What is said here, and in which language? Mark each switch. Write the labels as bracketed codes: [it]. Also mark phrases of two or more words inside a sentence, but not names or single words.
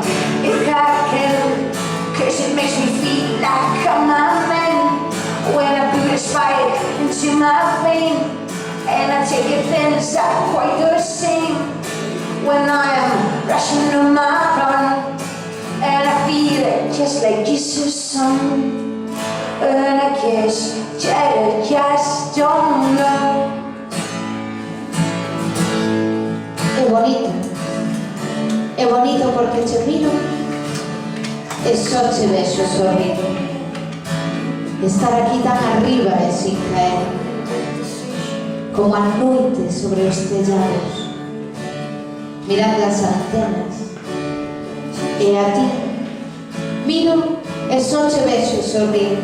[en] if I can, 'cause it makes me feel like I'm a man when I put a spike into my vein, and I take it things are quite the same when I am rushing on my run, and I feel it just like Jesus' son, and I guess I just don't know. [gl] É bonito porque te miro e só te vexo sorrir. Estar aquí tan arriba e sin caer, como a noite sobre os tellados, mirando as antenas, e a ti miro e só te vexo sorrir.